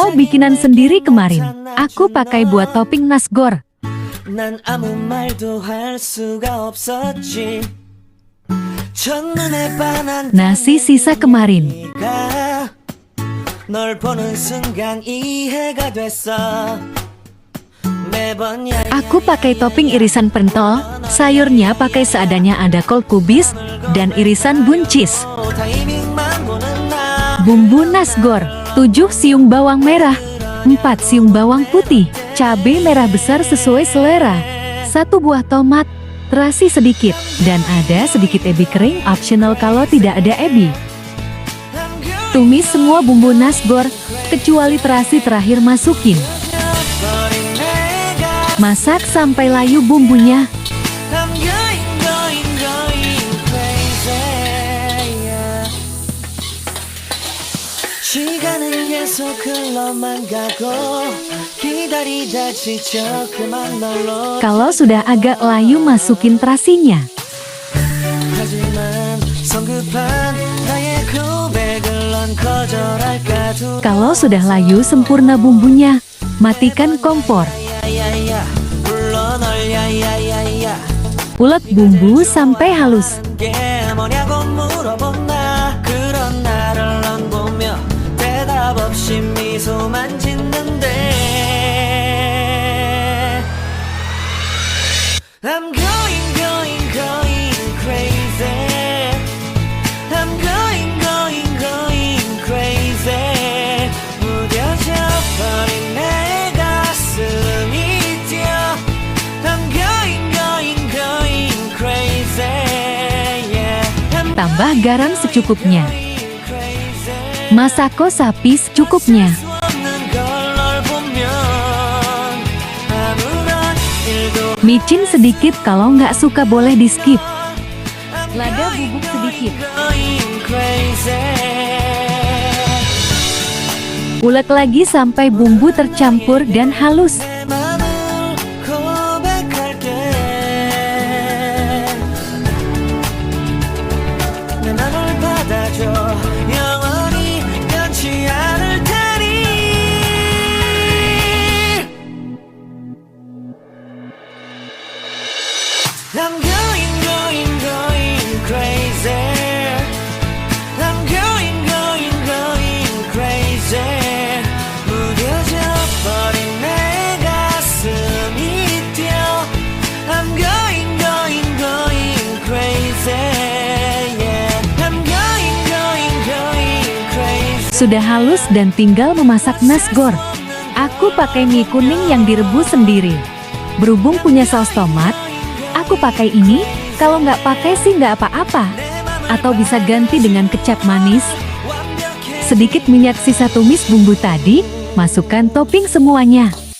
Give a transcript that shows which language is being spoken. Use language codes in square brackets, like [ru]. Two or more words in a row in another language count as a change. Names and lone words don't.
[id] bikinan sendiri kemarin. Aku pakai buat topping nasgor. [ko] 난 아무 말도 할 수가 없었지. 첫눈에 반한 [id] Nasi sisa kemarin. [ko] 네가 널 보는 순간 이해가 됐어. 매번 [id] Aku pakai topping irisan pentol, sayurnya pakai seadanya, ada kol kubis, dan irisan buncis. [ko] 타이밍만 보는 나 [id] Bumbu nasgor, 7 siung bawang merah, 4 siung bawang putih, cabai merah besar sesuai selera, 1 buah tomat, terasi sedikit, dan ada sedikit ebi kering optional kalau tidak ada ebi. Tumis semua bumbu nasgor, kecuali terasi terakhir masukin. Masak sampai layu bumbunya. [en] I'm going crazy. [ko] 시간은 계속 흘러만 가고 기다리다 지쳐 그만 널로 [id] Kalau sudah agak layu, masukin terasinya. [ko] 하지만 성급한 나의 고백을 넌 거절할까 두 [id] Kalau sudah layu sempurna bumbunya, matikan kompor. [ko] 야야야 불러 널 야야야야 [id] Ulek bumbu sampai halus. [ko] 게 뭐냐고 물어본 나 그런 나를 넌 보며 대답 없이 미소만 짓는데 [en] I'm going crazy I'm going crazy [ko] 무뎌져 버린 내 가슴이 뛰어 [en] I'm going crazy yeah I'm [id] Tambah garam secukupnya. [en] crazy [id] Masako sapi secukupnya. [ko] 없는 걸 널 보면 아무런 일도 [id] Micin sedikit, kalau nggak suka boleh di skip. Lada bubuk sedikit. [en] going crazy [id] Ulek lagi sampai bumbu tercampur dan halus. [ko] 내 맘을 고백할게 내 맘을 받아줘 영원히 변치 않을 테니 [en] I'm going crazy I'm going crazy [ko] 무뎌져 버린 내 가슴이 뛰어 [en] I'm going crazy yeah I'm going crazy [id] Sudah halus dan tinggal memasak nasgor. Aku pakai mie kuning yang direbus sendiri. Berhubung punya saus tomat, aku pakai ini. Kalau nggak pakai sih nggak apa-apa. Atau bisa ganti dengan kecap manis. Sedikit minyak sisa tumis bumbu tadi, masukkan topping semuanya.